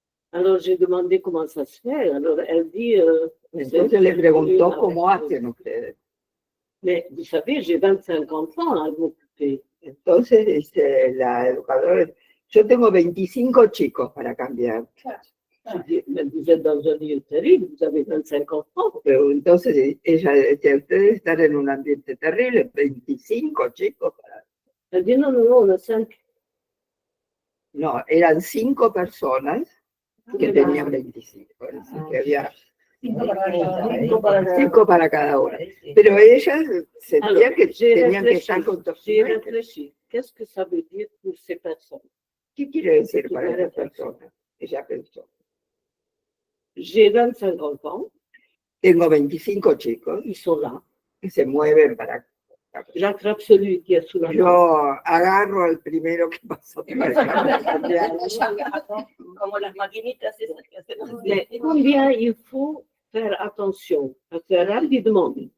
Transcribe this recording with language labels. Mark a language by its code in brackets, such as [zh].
[fr] Alors, j'ai demandé comment ça se fait. Alors, elle dit, [es] Entonces le preguntó cómo hacen ustedes. [fr] mais vous savez, j'ai 25 enfants à m'occuper. [es] Entonces dice la educadora, yo tengo 25 chicos para cambiar. [fr] Je dis, mais vous êtes dans un lieu terrible, vous avez 25 enfants. [es] Pero entonces ella decía, ustedes están en un ambiente terrible, 25 chicos para... [fr] Elle dit, non, non, non, on a 5. [es] No, eran 5 personas que tenían 25. Así que había 5 para cada una. Pero ellas sentían que tenían que estar con [fr] J'ai [es] toxinas. [fr] réfléchi. Qu'est-ce que ça veut dire pour ces personnes? [es] ¿Qué quiere decir para esas personas? Ella pensó, [fr] J'ai 25 enfants, [es] tengo 25 chicos [fr] ils sont là. [es] que se mueven para... [fr] J'attrape celui qui est sous la main. [es] Yo agarro al primero que pasó para cambiar. Como las maquinitas esas que hacemos. [fr] Mais combien il faut faire attention, parce que rapidement,